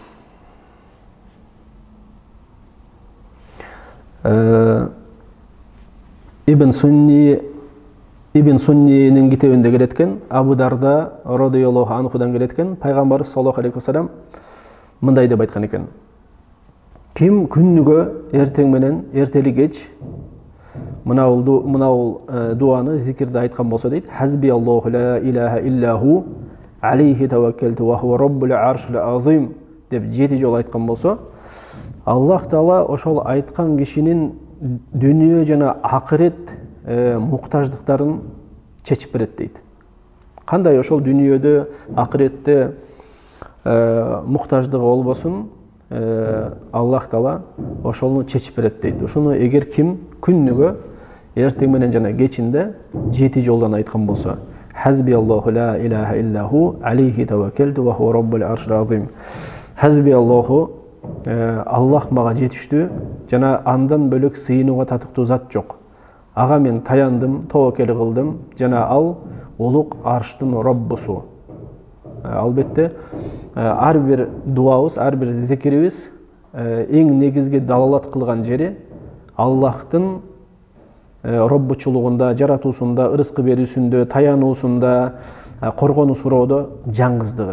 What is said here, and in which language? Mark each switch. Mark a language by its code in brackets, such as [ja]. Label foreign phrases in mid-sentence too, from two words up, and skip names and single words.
[ky] Ибн Суннинин китебинде келеткен, Абу Дарда [ar] رضي الله عنه [ky] келеткен, пайгамбарыбыз [ar] صلى الله عليه وسلم [ky] мындай деп айткан экен: ким күнүгө эртең менен эртели кеч мынау дуаны, зикирди айткан болсо дейт, [ar] حسبي الله لا إله إلا هو عليه توكلت وهو رب العرش العظيم [ky] деп 7 жолу айткан болсо, Аллах Таала ошол айткан кишинин дүнүйө жана акырет муктаждыктарын чечип берет дейт. Кандай ошол дүнүйөдө, акыретте муктаждыгы болбосун, Аллах Таала ошону чечип берет дейт. Ошону эгер ким күнүгө эртең менен жана кечинде 7 жолдан айткан болсо, [ar] حسبي الله لا إله إلا هو عليه توكلت وهو رب العرش العظيم. حسبي الله, [ky] Аллах мага жетиштүү, жана андан бөлөк сыйынууга татыктуу зат жок. Ага мен таяндым, тобокел кылдым, жана ал улук арштын роббусу. Албетте, ар бир дуабыз, ар бир зикирибиз эң негизги далалат кылган жери Аллахтын роббучулугунда, жаратуусунда, ырыскы берүүсүндө, таянуусунда, коргонуу суроодо жаңгыздыгы.